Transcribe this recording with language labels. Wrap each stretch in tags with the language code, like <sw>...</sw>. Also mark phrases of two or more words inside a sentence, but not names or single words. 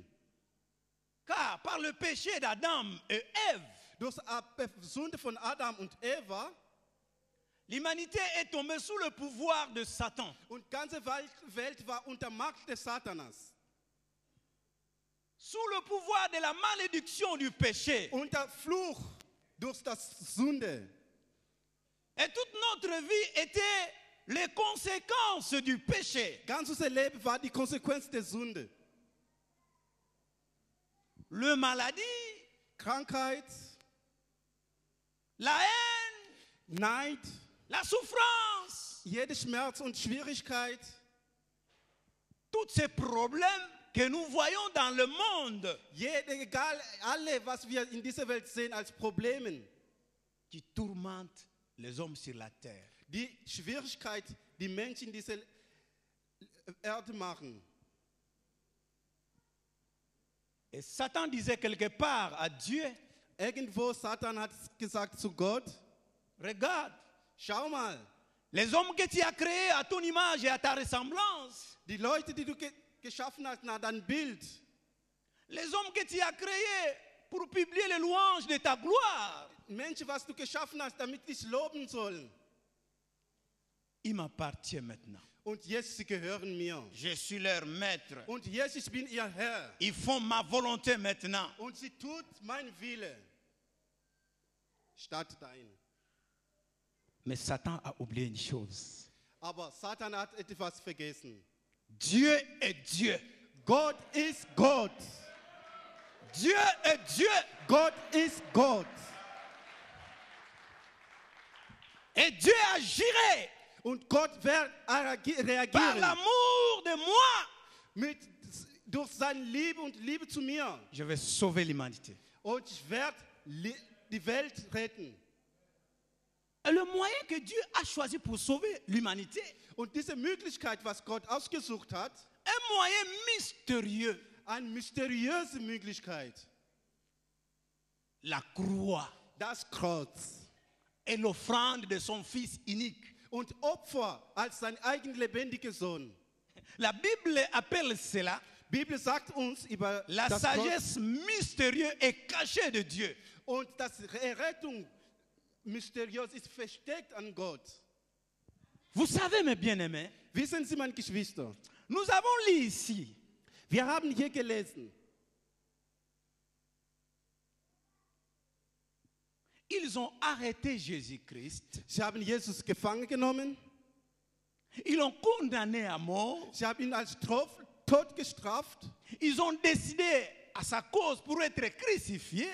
<fr>Car par le péché d'Adam et Ève,</fr> <de>Durch die Sünde von Adam und Eva</de> <fr>l'humanité est tombée sous le pouvoir de Satan.</fr> <de>und die ganze Welt war unter Macht des Satanas.</de> <fr>Sous le pouvoir de la malédiction du péché.</fr> <de>Unter Fluch durch das Sünde.</de> <fr>Et toute notre vie était les conséquences du péché.</fr> <de>Ganz unser Leben war die Konsequenz der Sünde.</de> <fr>Le maladie,</fr> <de>Krankheit,</de> <fr>la haine,</fr> <de>Neid,</de> <fr>la souffrance,</fr> <de>jede Schmerz und Schwierigkeit,</de> <fr>tous ces problèmes que nous voyons dans le monde</fr> <de>egal, alle, was wir in dieser Welt sehen als Problemen,</de> <fr>qui tourmentent les hommes sur la terre.</fr> <de>die Schwierigkeit, die Menschen dieser Erde machen.</de> <fr>Et Satan disait quelque part à Dieu,</fr> <de>Irgendwo, Satan hat gesagt zu Gott,</de> <fr>regarde,</fr> <de>schau mal,</de> <fr>les hommes que tu as créés à ton image et à ta ressemblance,</fr> <de>die Leute, die du geschaffen hast nach deinem Bild,</de> <fr>les hommes que tu as créés pour publier les louanges de ta gloire,</fr> <de>Menschen, was du geschaffen hast, damit dich loben sollen.</de> <fr>ils m'appartiennent maintenant.</fr> <de>Und jetzt, sie gehören mir.</de> <fr>Je suis leur maître.</fr> <de>Und jetzt, ich bin ihr Herr.</de> <fr>Ils font ma volonté maintenant.</fr> <de>Und sie tut mein Wille statt dein.</de> <fr>Mais Satan a oublié une chose.</fr> <de>Aber Satan hat etwas vergessen.</de> <fr>Dieu est Dieu.</fr> <de>Gott ist Gott.</de> <fr>Dieu est Dieu.</fr> <de>Gott ist Gott.</de> <fr>Et Dieu agirait</fr> <de>Und Gott wird</de> <fr>par</fr> <de>reagieren</de> <fr>l'amour de moi.</fr> <de>durch seine Liebe und Liebe zu mir.</de> <fr>Je vais sauver l'humanité.</fr> <de>Und ich werde die Welt retten.</de> <fr>Et le moyen que Dieu a choisi pour sauver l'humanité,</fr> <de>Und diese Möglichkeit, was Gott ausgesucht hat,</de> <fr>un moyen mystérieux,</fr> <de>eine mysteriöse Möglichkeit,</de> <fr>la croix</fr> <de>das Kreuz</de> <fr>et l'offrande de son Fils unique.</fr> <de>und Opfer als sein eigen lebendiger Sohn.</de> <fr>La Bible appelle cela</fr> <de>Die Bibel sagt uns über</de> <fr>la</fr> <de>das</de> <fr>sagesse mystérieuse et cachée de Dieu.</fr> <de>Und das Errettung mysteriös ist versteckt an Gott.</de> <fr>Vous savez, mes bien-aimés,</fr> <de>Wissen Sie, meine Geschwister,</de> <fr>nous avons lu ici</fr> <de>wir haben hier gelesen,</de> <fr>ils ont arrêté Jésus-Christ,</fr> <de>sie haben Jesus gefangen genommen,</de> <fr>ils l'ont condamné à mort,</fr> <de>sie haben ihn als Tod gestraft</de> <fr>ils ont décidé à sa cause pour être crucifié.</fr>